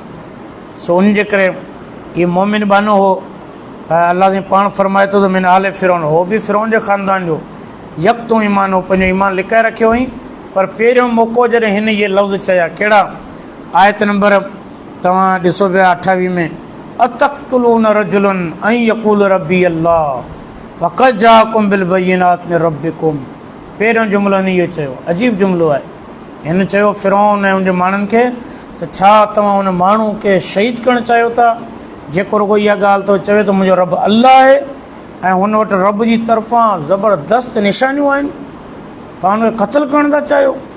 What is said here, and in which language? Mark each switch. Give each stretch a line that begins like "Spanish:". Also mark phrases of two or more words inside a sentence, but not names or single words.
Sindhi: सो उन जे करे इहो मोमिन बानो हो। अलाह साईं पाण फरमाए थो त
Arabic: من آل فرعون,
Sindhi: हो बि फिरौन जे ख़ानदान जो यकतो ईमान हो, पंहिंजो ईमान लिकाए रखियो हुई। पर पहिरियों मौक़ो जॾहिं हिन इहे लफ़्ज़ चया, कहिड़ा? आयत नंबर तव्हां ॾिसो पिया 28 में,
Arabic: أتقتلون رجلا أن يقول ربي الله وقد جاءكم بالبينات من ربكم.
Sindhi: पहिरियों जुमिलो हिन इहो चयो, अजीब जुमिलो आहे। हिन चयो फिरौन ऐं उनजे माण्हुनि खे त छा तव्हां हुन माण्हू खे शहीद करणु चाहियो था जेको रुॻो इहा ॻाल्हि थो चवे त मुंहिंजो रब अल्लाह आहे ऐं हुन वटि रब जी तरफ़ां ज़बरदस्त निशानियूं आहिनि, तव्हां हुनखे क़त्ल करणु था चाहियो?